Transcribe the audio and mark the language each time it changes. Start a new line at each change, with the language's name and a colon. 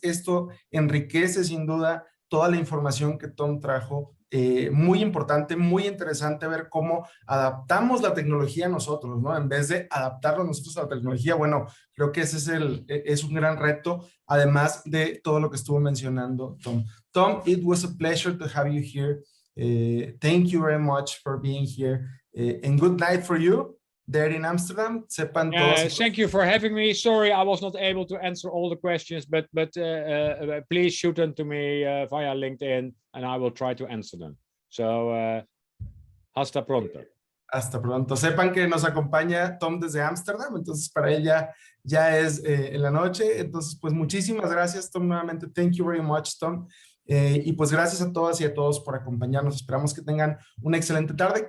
Spanish: Esto enriquece sin duda toda la información que Tom trajo. Muy importante, muy interesante ver cómo adaptamos la tecnología a nosotros, ¿no? En vez de adaptarnos nosotros a la tecnología, bueno, creo que ese es un gran reto, además de todo lo que estuvo mencionando Tom.
English: Tom, it was a pleasure to have you here. Thank you very much for being here. And good night for you there in Amsterdam.
Spanish: Sepan todos.
English: Thank you for having me. Sorry, I was not able to answer all the questions, but please shoot them to me via LinkedIn, and I will try to answer them.
Spanish: So, hasta pronto. Hasta pronto. Sepan que nos acompaña Tom desde Ámsterdam, entonces para ella ya es en la noche. Entonces, pues muchísimas gracias, Tom, nuevamente.
English: Thank you very much, Tom.
Spanish: Y pues gracias a todas y a todos por acompañarnos. Esperamos que tengan una excelente tarde.